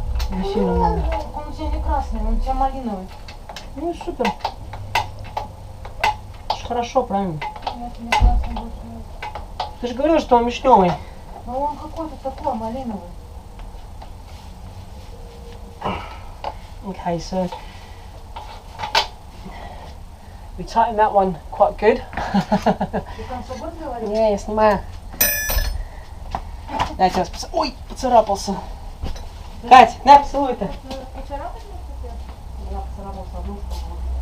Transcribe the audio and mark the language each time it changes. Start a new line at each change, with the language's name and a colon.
Russian: Не сильно много. Он у тебя не красный, он у тебя малиновый. Ну и супер. Это ж хорошо, правильно? Нет, мне красный больше нравится. Ты же говорил, что он вишневый. Но он какой-то такой малиновый.
English: Okay, so we tightened that one quite good.
Russian: Ты там собой говорил? Не, я снимаю. Дайте вас Ой, поцарапался. Кать, на, поцелуй это. Поцарапать не хотел? Я поцарапался одну сторону.